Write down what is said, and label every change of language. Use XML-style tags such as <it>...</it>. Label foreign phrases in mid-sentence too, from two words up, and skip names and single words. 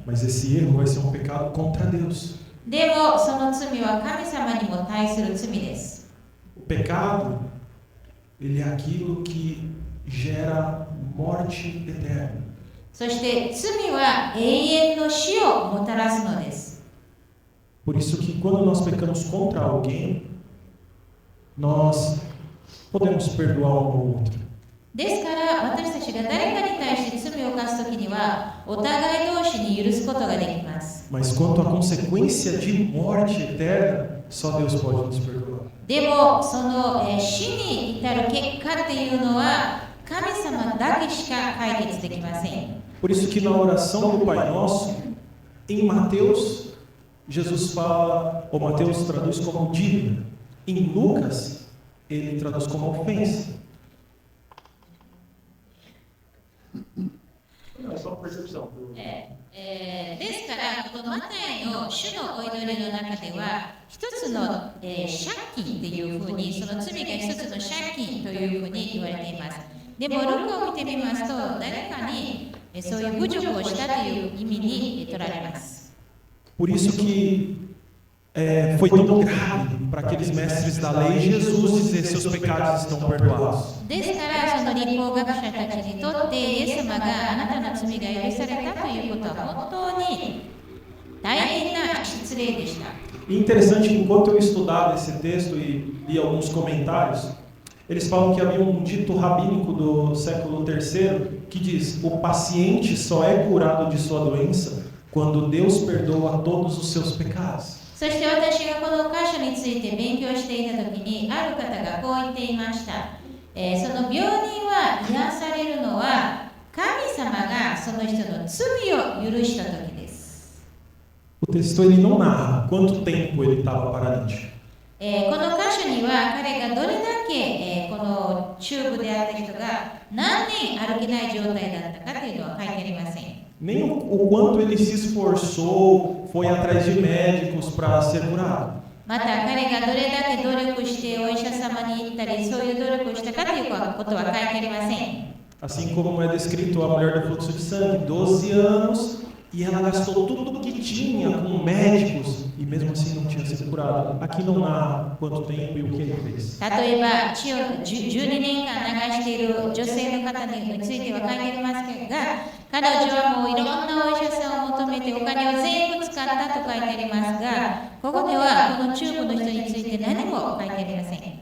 <pt>Mas esse erro vai ser um pecado contra Deus.</pt> <ja>でもその罪は神様にも対する罪です。</ja> <pt>O pecado, ele é aquilo que gera morte eterna.</pt> <ja>そして罪は永遠の死をもたらすのです。</ja> <pt>Por isso que quando nós pecamos contra alguém, nós podemos perdoar um ao outro.</pt> <ja>ですから私たちが誰かに対して罪を犯すときにはお互い同士に許すことができます。</ja> <pt>Mas quanto à consequência de morte eterna, só Deus pode nos perdoar.</pt> <ja>でもその死に至る結果っていうのは神様だけしか解決できません。</ja> <pt>Por isso que na oração do Pai Nosso, em Mateus, Jesus fala, ou Mateus traduz como dívida. Em Lucas, ele traduz como ofensa. É só percepção.</pt> <ja>ですからこのマタイの主のお祈りの中では一つの、借金というふうにその罪が一つの借金というふうに言われています。でもルカを見てみますと誰かにそういう侮辱をしたという意味に取られます。</ja> <pt>Por isso que foi tão grave para aqueles mestres da lei Jesus dizer seus pecados estão perdoados.</pt> <ja>ですからその立法学者たちにとってイエス様があなたの罪が許されたということは本当に大変な失礼でした。</ja> <pt>E interessante, enquanto eu estudava esse texto e li alguns comentários, eles falam que havia um dito rabínico do século III que diz: o paciente só é curado de sua doença quando Deus perdoa todos os seus pecados.</pt> <ja>そして私がこの箇所について勉強していたときにある方がこう言っていました。その病人は癒されるのは神様がその人の罪を許したときです。</ja> <pt>O texto ele não narra quanto tempo ele estava paralítico.</pt> <ja>この箇所には彼がどれだけ、このチューブであった人が何年歩けない状態だったかというのは書いてありません。</ja> <pt>Nem o quanto ele se esforçou, foi atrás de médicos para ser curado.</pt> <ja>また彼がどれだけ努力してお医者様に行ったり、そういう努力をしたかということは書いてありません。</ja> <pt>Assim como é descrito a mulher do fluxo de sangue, 12 anos, e ela gastou tudo o que tinha com médicos, e mesmo assim não tinha sido curada. Aqui não narra quanto tempo e o que ele fez.</pt> <ja>例えば、血を12年間流している女性の方については書いてありますが、彼女はもういろんなお医者さんを求めてお金を全部使ったと書いてありますが、ここではこのチューブの人について何も書いてありません。</ja>